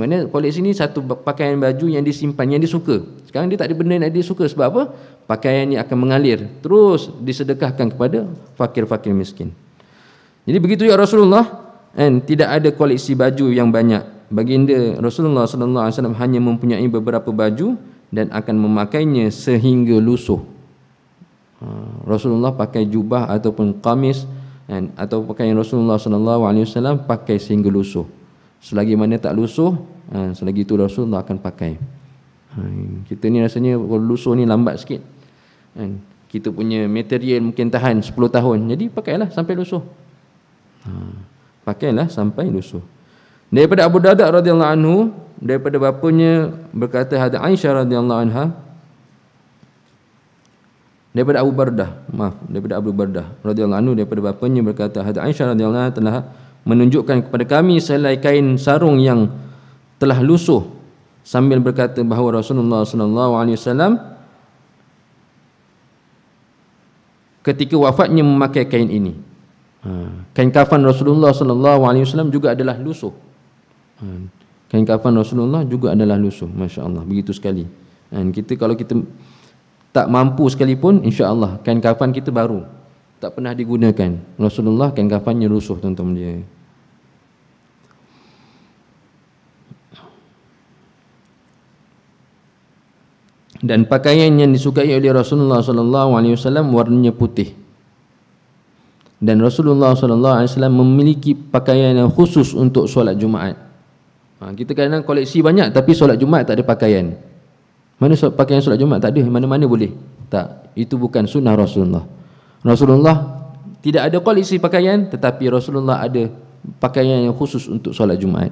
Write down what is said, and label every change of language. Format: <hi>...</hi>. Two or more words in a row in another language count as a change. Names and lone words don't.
<ms>Maknanya koleksi ni satu pakaian baju yang disimpan, yang disuka. Sekarang dia tak ada benda yang dia suka. Sebab apa? Pakaian ni akan mengalir, terus disedekahkan kepada fakir-fakir miskin. Jadi begitu juga Rasulullah, tidak ada koleksi baju yang banyak. Baginda Rasulullah</ms> <ar>صلى الله عليه وسلم</ar> <ms>hanya mempunyai beberapa baju dan akan memakainya sehingga lusuh. Rasulullah pakai jubah ataupun qamis atau pakaian Rasulullah</ms> <ar>صلى الله عليه وسلم</ar> <ms>pakai sehingga lusuh. Selagi mana tak lusuh, selagi itu Rasulullah akan pakai. Kita ni rasanya kalau lusuh ni lambat sikit. Kita punya material mungkin tahan 10 tahun. Jadi pakailah sampai lusuh. Pakailah sampai lusuh. Daripada Abu Darda</ms> <ar>رضي الله عنه,</ar> <ms>daripada bapanya berkata, hadis Aisyah</ms> <ar>رضي الله عنها,</ar> <ms>daripada Abu Bardah</ms> <ar>رضي الله عنه,</ar> <ms>daripada bapanya berkata, hadis Aisyah</ms> <ar>رضي الله عنها</ar> <ms>telah menunjukkan kepada kami selai kain sarung yang telah lusuh, sambil berkata bahawa Rasulullah</ms> <ar>صلى الله عليه وسلم</ar> <ms>ketika wafatnya memakai kain ini. Kain kafan Rasulullah</ms> <ar>صلى الله عليه وسلم</ar> <ms>juga adalah lusuh. Kain kafan Rasulullah juga adalah lusuh.</ms> <ar>ما شاء الله,</ar> <ms>begitu sekali. Kita kalau kita tak mampu sekalipun,</ms> <ar>إن شاء الله</ar> <ms>kain kafan kita baru, tak pernah digunakan. Rasulullah kain kafannya lusuh, tuan-tuan dia. Dan pakaian yang disukai oleh Rasulullah</ms> <ar>صلى الله عليه وسلم</ar> <ms>warnanya putih. Dan Rasulullah</ms> <ar>صلى الله عليه وسلم</ar> <ms>memiliki pakaian yang khusus untuk solat Jumaat. Kita kadang koleksi banyak tapi solat Jumaat tak ada pakaian. Mana pakaian solat Jumaat tak ada, mana-mana boleh. Tak, itu bukan sunnah Rasulullah. Rasulullah tidak ada koleksi pakaian, tetapi Rasulullah ada pakaian yang khusus untuk solat Jumaat.</ms>